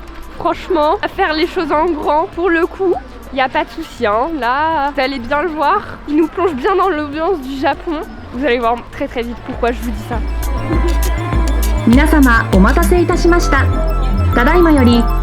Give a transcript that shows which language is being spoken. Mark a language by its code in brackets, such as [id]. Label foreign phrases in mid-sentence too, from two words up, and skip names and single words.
[fr] Franchement, à faire les choses en grand, pour le coup, il n'y a pas de souci. Hein. Là, vous allez bien le voir, ils nous plongent bien dans l'ambiance du Japon. Vous allez voir très très vite pourquoi je vous dis ça. [ja] 皆様お待たせいたしました。ただいまより